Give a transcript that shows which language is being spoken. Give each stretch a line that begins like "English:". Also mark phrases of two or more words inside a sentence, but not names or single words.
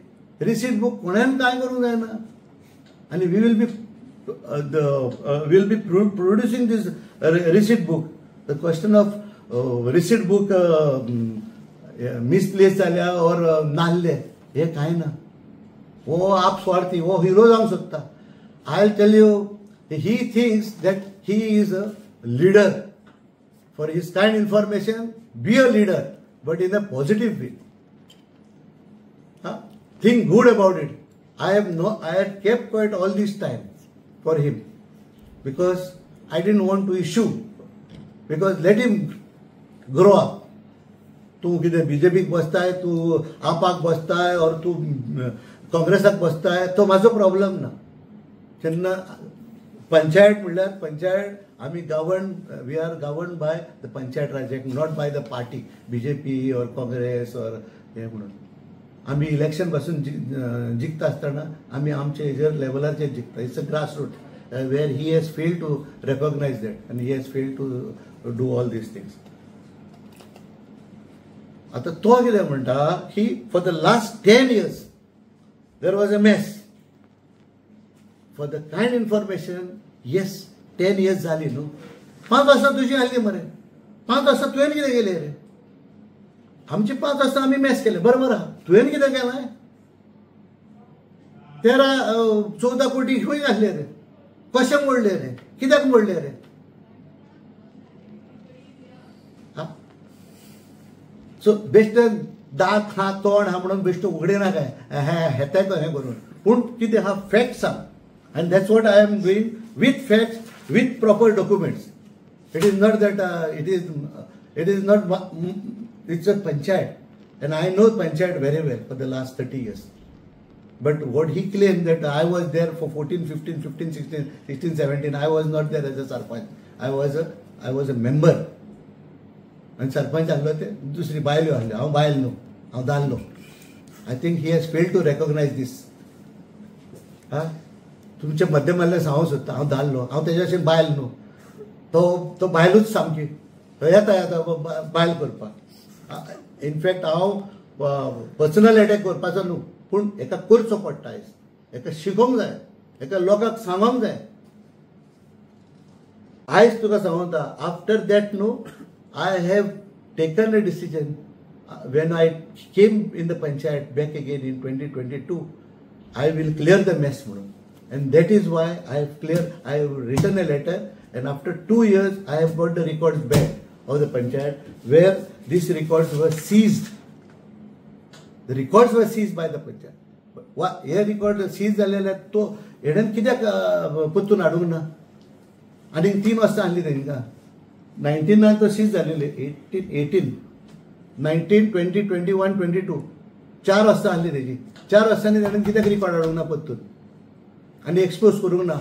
English: receipt book
Konkani: कोणेन कांय करूंक जायना. आनी
English: we will be producing this receipt book. the question of receipt book misplace
Konkani: जाल्या ऑर नासले हे कांय ना. हो आप स्वार्थी, हो हिरो जावंक सोदता.
English: I will tell you he thinks that he is a leader. For his kind information, be a leader, but in a positive way. Think good about it. I had kept quiet all this time for him because I didn't want to issue. Because let him grow up.
Konkani: तू कितें बीजेपीक बसताय, तू आपाक बसताय, और तू काँग्रेसाक बसताय, तो म्हाजो प्रॉब्लेम ना. जेन्ना पंचायत म्हणल्यार पंचायत आमी
English: we are govern by the Panchayat Raj Act, not by the party BJP or Congress और
Konkani: हे म्हणून. आमी इलेक्शन पासून जिखता आसतना आमी आमचे हेजेर लेवलाचेर जिखता.
English: it's a grass root where he has failed to recognize that आनी he has failed to do all these things.
Konkani: आता तो कितें म्हणटा की
English: for the last 10 years there was a mess. for the kind information, yes 10 years
Konkani: जाली न्हू. 5 वर्सां तुजी आसली मरे. 5 वर्सां तुवें कितें केलें रे? आमची 5 वर्सां आमी मेस केले, बरोबर आहा. तुवें कितें केलां? 13-14 कोटी खंय घातले रे? कशें मोडले रे? कित्याक मोडले रे? सो बेश्टे दात हा तोंड हा म्हणून बेश्टे उगडे नाका हेताय तो हें करून. पूण कितें हा फॅक्ट्स सांग.
English: And that's what I am doing with facts, with proper documents. It is not that it is not, it's a panchayat. And I know panchayat very well for the last 30 years. But what he claimed that I was there for 14, 15, 15, 16, 16, 17, I was not there as a sarpanch. I was a member. And sarpanch
Konkani: ahlo te dusri baयल ahले. हांव बायल न्हू, हांव दादलो.
English: I think he has failed to recognize this.
Konkani: तुमचे मध्यमातल्यान सांगूंक सोदता हांव दादलो, हांव तेज्या भशेन बायल न्हू. तो बायलूच सामकी. येता बायल करपाक. इनफॅक्ट हांव
English: personal attack
Konkani: करपाचो न्हू, पूण हेका करचो पडटा. हेका शिकोवंक जाय, हेका लोकांक सांगोंक जाय. आयज तुका सांगता,
English: after that न्हू I have taken a decision. when I came in the panchayat back again in 2022, I will clear the mess म्हणून. And that is why I have written a letter, and after 2 years I have got the records back of the panchayat where these records were seized. The records were seized by the panchayat.
Konkani: हे
English: record seized
Konkani: झालेले तो हेडन कित्याक परतून हाडूंक ना? आनी 3 वर्सां आहली तेंकां. 19 तो सीज झालेले. 18, 19, 20, 21, 22 4 वर्सां आहली तेजी. 4 वर्सांनी ताणें कित्याक रिकॉर्ड हाडूंक ना परतून आनी एक्सपोज करूंक ना?